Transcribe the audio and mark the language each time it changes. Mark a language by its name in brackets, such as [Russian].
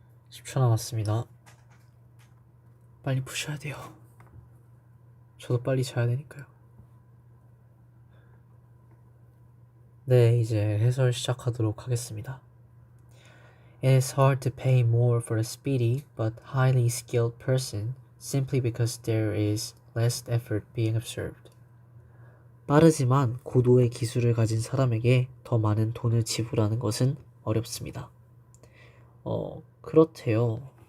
[Korean] 십 초 남았습니다. 빨리 푸셔야 돼요. 저도 빨리 자야 되니까요. 네, 이제 해설 시작하도록 하겠습니다. [English] It is hard to pay more for a speedy but highly skilled person simply because there is less effort being observed. [Korean] 빠르지만 고도의 기술을 가진 사람에게 더 많은 돈을 지불하는 것은 어렵습니다. 그렇대요.